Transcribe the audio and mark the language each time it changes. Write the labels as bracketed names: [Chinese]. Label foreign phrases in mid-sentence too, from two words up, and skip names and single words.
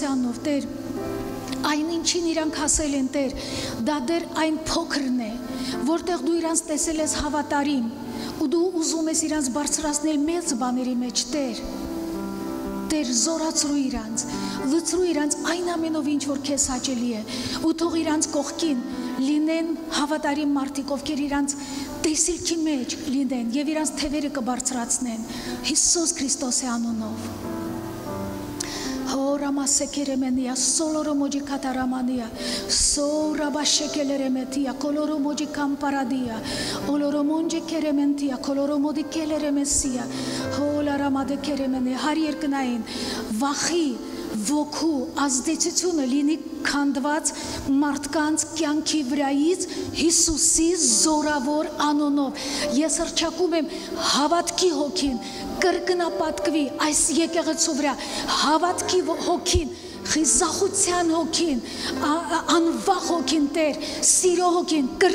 [Armenian] անունով, Տեր, այն ինչին իրանք ասել են, Տեր, դա դեռ այն փոքրն է, որտեղ դու իրանց տեսել ես հավատարիմ, ու դու ուզում ես իրանց բարձրացնել մեծ բաների մեջ, Տեր, զորացրու իրանց, լցրու իրանց այն ամենով ինչ որ քեզ հաճելի է, ու թող իրանց կողքին լինեն հավատարիմ մարդիկ, ովքեր իրանց տեսիլքի մեջ լինեն եւ իրանց թևերը կբարձրացնեն Հիսուս Քրիստոսի անունով։ Horamassekeremenía, soloromoji kataramania, sorabashekeleremetia, coloromoji camparadia, oloromonje kerementia, coloromodi keleremesia, holaramade keremene, harierknain, vachi, ոգու ազդեցությունը լինի քանդված մարդկանց կյանքի վրայից Հիսուսի զորավոր անունով։ Ես հռչակում եմ հավատքի հոգին կրկնապատկվի այս եկեղեցու վրա, հավատքի հոգին, խիզախության հոգին, անվախ հոգին, Տեր, սիրո հոգին